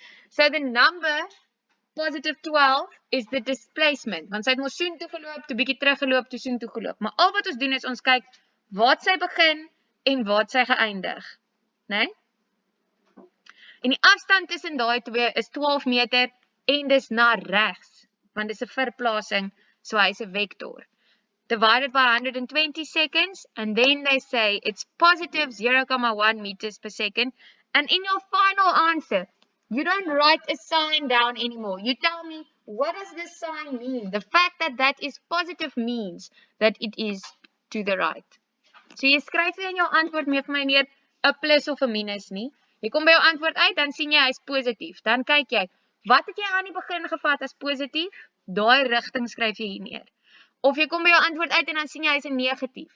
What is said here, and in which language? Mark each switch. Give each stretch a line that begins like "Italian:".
English: So the number positive 12 is the displacement,
Afrikaans: want sy het mos soontoe geloop, toe bietjie teruggeloop, toe soontoe geloop. Maar al wat ons doen is ons kyk waar sy begin en waar sy geëindig, né? En die afstand tussen daai twee is 12 meter en dis na regs, want dis 'n verplasing, so hy's 'n vektor.
English: Divided by 120 seconds, and then they say it's positive 0,1 meters per second. And in your final answer, you don't write a sign down anymore. You tell me, what does this sign mean? The fact that that is positive means that it is to the right.
Afrikaans: So jy skryf in jou antwoord mee vir my neer 'n plus of 'n minus nie. Jy kom by jou antwoord uit, dan sien jy hy's positief. Dan kyk jy, wat het jy aan die begin gevat as positief? Daai rigting skryf jy hier neer. Of jy kom by jou antwoord uit en dan sien jy hy's 'n negatief.